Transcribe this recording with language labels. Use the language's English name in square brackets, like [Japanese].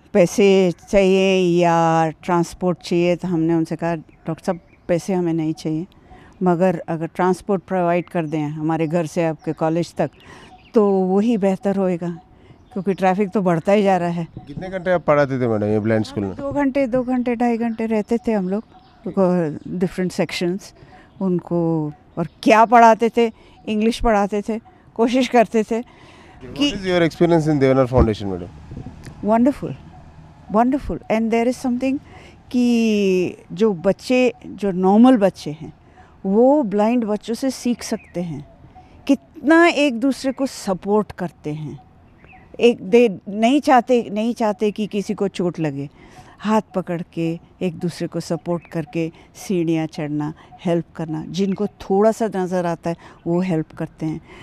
[Hindi] पैसे चाहिए या ट्रांसपोर्ट चाहिए, तो हमने उनसे कहा डॉक्टर साहब पैसे हमें नहीं चाहिए, मगर अगर ट्रांसपोर्ट प्रोवाइड कर दें हमारे घर से आपके कॉलेज तक तो वही बेहतर होएगा, क्योंकि ट्रैफिक तो बढ़ता ही जा रहा है। कितने घंटे आप पढ़ाते थे मैडम ये ब्लाइंड स्कूल में? 2 घंटे 2.5 घंटे रहते थे हम लोग, डिफरेंट सेक्शंस उनको। और क्या पढ़ाते थे? इंग्लिश पढ़ाते थे, कोशिश करते थे कि [English] What is your experience in Devnar foundation madam? Wonderful wonderful. And there is something [Hindi] कि जो बच्चे, जो नॉर्मल बच्चे हैं, वो ब्लाइंड बच्चों से सीख सकते हैं कितना एक दूसरे को सपोर्ट करते हैं। एक दे नहीं चाहते कि किसी को चोट लगे, हाथ पकड़ के एक दूसरे को सपोर्ट करके सीढ़ियाँ चढ़ना, हेल्प करना, जिनको थोड़ा सा नज़र आता है वो हेल्प करते हैं।